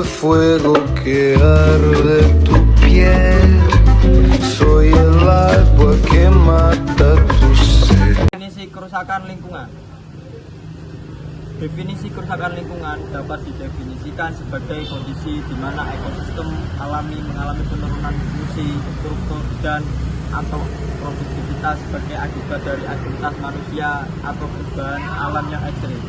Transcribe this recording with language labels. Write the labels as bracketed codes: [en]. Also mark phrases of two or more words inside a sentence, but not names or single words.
[es] fuego que arde tu piel. Soy el agua que mata tu sed. [id] Definisi kerusakan lingkungan. Definisi kerusakan lingkungan dapat didefinisikan sebagai kondisi di mana ekosistem alami mengalami penurunan fungsi, struktur, dan atau produktivitas sebagai akibat dari aktivitas manusia atau perubahan alam yang ekstrim.